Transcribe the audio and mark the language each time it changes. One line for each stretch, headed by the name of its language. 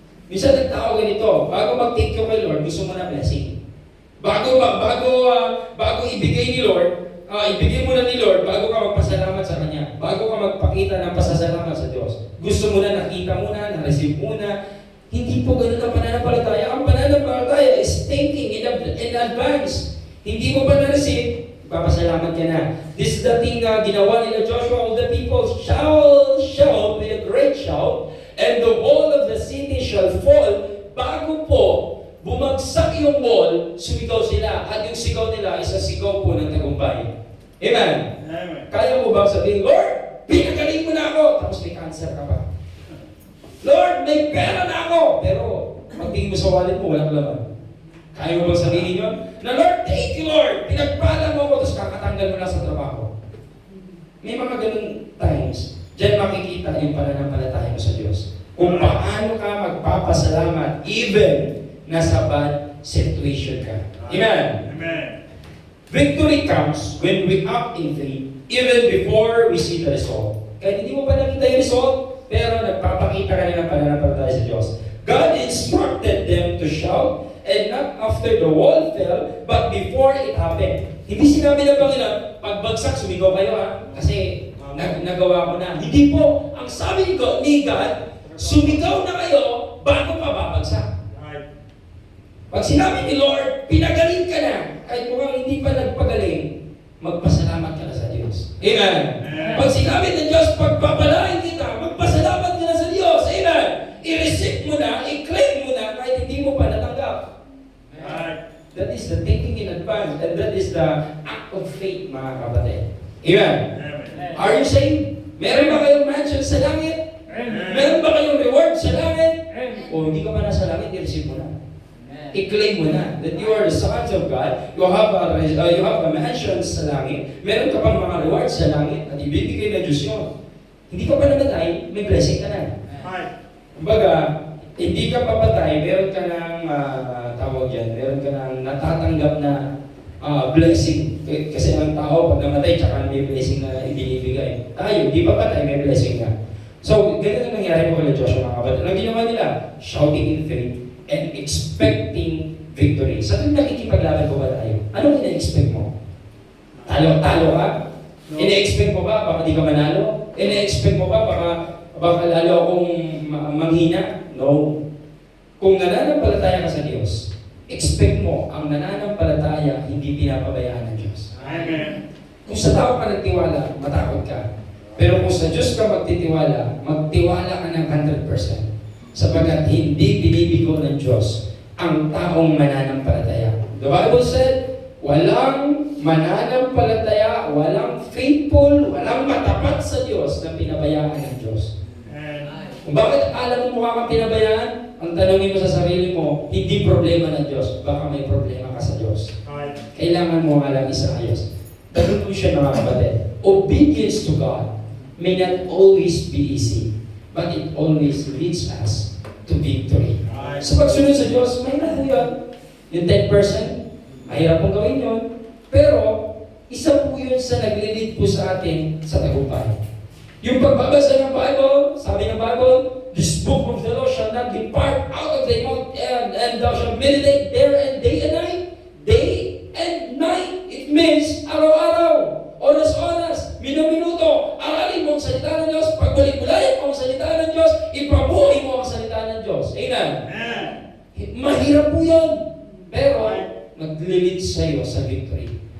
Filipino: Minsan nagtao ganito, bago mag-take you kay Lord, gusto mo na blessing. Bago ibigay ni Lord, ibigay mo na ni Lord bago ka magpasalamat sa Kanya. Bago ka magpakita ng pasasalamat sa Diyos. Gusto mo na nakita mo na, na-receive mo na. Hindi po ganun ang pananampalataya. Ang pananampalataya
English: is thinking in advance.
Filipino: Hindi mo pa na-receive, papasalamat ka na.
English: This is the thing
Filipino: na ginawa nila Joshua.
English: All the people shall shout with a great shout, and the wall of the city shall fall.
Filipino: Bago po bumagsak yung wall, sumigaw sila. At yung sigaw nila is ang sigaw po ng tagumpay. Amen? Amen. Kaya mo ba sabihin, Lord, pinagaling mo na ako. Tapos may cancer ka pa. Lord, may pera na ako. Pero pagtingin mo sa wallet mo, walang laman. Kaya mo ba sabihin yun? Na Lord, thank you Lord. Pinagpala mo ako, tapos kakatanggal mo na sa trabaho. May mga ganun times. Diyan makikita yung pananampalataya mo sa Diyos. Kung paano ka magpapasalamat even nasa bad situation ka. Amen? Amen.
English: Victory comes when we act in faith even before we see the result.
Filipino: Kahit hindi mo pa nakita yung result, pero nagpapakita ka na ng pananampalataya sa Diyos.
English: God instructed them to shout, and not after the wall fell, but before it happened.
Filipino: Hindi sinabi ng Panginoon, pagbagsak, sumigaw kayo kasi nagawa ko na. Hindi po. Ang sabi ni God, sumigaw na kayo bago pa babagsak. Pag sinabi ni Lord, pinagaling ka na, kahit mukhang hindi pa nagpagaling, magpasalamat ka na sa Diyos. Amen? Pag sinabi ng Diyos, pagpapalain kita, magpasalamat ka na sa Diyos. Amen? I-receive mo na, i-claim mo na, kahit hindi mo pa natanggap.
English: That is the thinking in advance, and that is the act of faith, mga kapatid.
Filipino: Amen?
English: Are you saved?
Filipino: Meron ba kayong mansion sa langit? Meron ba kayong reward sa langit? O hindi ka pa nasa langit, i-receive mo na. I-claim mo na
English: that you are the sons of God. You have a mansion
Filipino: sa langit. Meron ka pang mga rewards sa langit at ibibigay ng Diyos yun. Hindi ka pa namatay, may blessing ka na. Kumbaga, hindi ka papatay, meron ka ng tawag yan, meron ka ng natatanggap na blessing. Kasi ang tao, pag namatay, tsaka may blessing na ibinibigay. Tayo, di pa patay, may blessing na. So, ganun ang nangyari po kay Joshua, mga kapatid. Ang ginawa nila,
English: shouting in faith and expecting victory.
Filipino: Sa tuwing nakikipaglaban po ba tayo? Anong ina-expect mo? Talo ka?
English: No.
Filipino: Ina-expect mo ba baka di ka manalo? Ina-expect mo ba baka lalo akong manghina?
English: No.
Filipino: Kung nananampalataya ka sa Diyos, expect mo ang nananampalataya hindi pinapabayaan ng Diyos. Amen. Kung sa tao ka nagtiwala, matakot ka. Pero kung sa Diyos ka magtiwala ka ng 100%. Sapagkat hindi binibigo ng Diyos ang taong mananampalataya.
English: The Bible said,
Filipino: walang mananampalataya, walang faithful, walang matapat sa Diyos na pinabayaan ng Diyos. Kung bakit alam mo mukha kang pinabayaan, ang tanongin mo sa sarili mo, hindi problema ng Diyos, baka may problema ka sa Diyos. Kailangan mo nga lang isaayos.
English: The conclusion, mga kapatid, obedience to God may not always be easy, but it always leads us to victory.
Filipino: Sa pagsunod sa Diyos, may na po yun. Yung 10%, mahirap pong gawin yun. Pero, isa po yun sa nag-lead po sa atin sa tagumpay. Yung pagbabasa ng Bible, sabi ng Bible,
English: this book of the law shall not depart out of thy mouth, and thou shalt meditate therein day and night. Day and night. It means
Filipino: araw-araw, oras-oras, minuto, aralin mo ang salita ng Diyos, pagbalik-bulayan mo ang salita ng Diyos, ipabuhay mo ang salita ng Diyos. Amen? Mahirap po yun. Pero, nag-lead sa'yo sa victory.